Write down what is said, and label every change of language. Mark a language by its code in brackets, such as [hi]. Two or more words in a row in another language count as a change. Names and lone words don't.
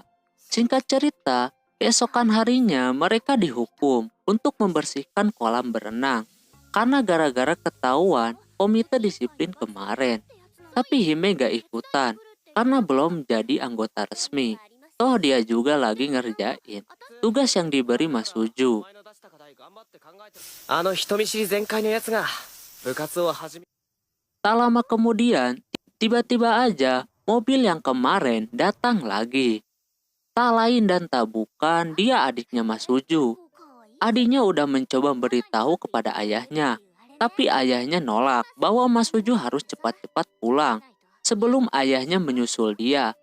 [id] Singkat cerita, keesokan harinya mereka dihukum untuk membersihkan kolam berenang. Karena gara-gara ketahuan komite disiplin kemarin. Tapi Hime gak ikutan karena belum jadi anggota resmi. Toh dia juga lagi ngerjain tugas yang diberi Masuju. [ja] あの人見知り全開のやつが部活を始め [id] Tak lama kemudian, tiba-tiba aja mobil yang kemarin datang lagi. Tak lain dan tak bukan dia adiknya Masuju. Adiknya udah mencoba beritahu kepada ayahnya, tapi ayahnya nolak bahwa Masuju harus cepat-cepat pulang sebelum ayahnya menyusul dia.